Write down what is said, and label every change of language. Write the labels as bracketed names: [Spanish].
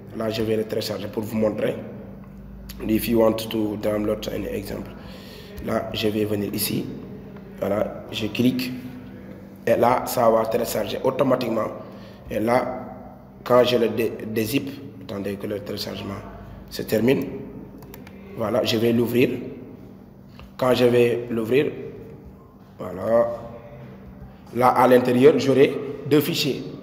[French] Là, je vais le télécharger pour vous montrer. [English] If you want to download an example. [French] Là, je vais venir ici. Voilà, je clique. Et là, ça va télécharger automatiquement. Et là, quand je le dézip, attendez que le téléchargement se termine. Voilà, je vais l'ouvrir. Quand je vais l'ouvrir, voilà. Là, à l'intérieur, j'aurai deux fichiers.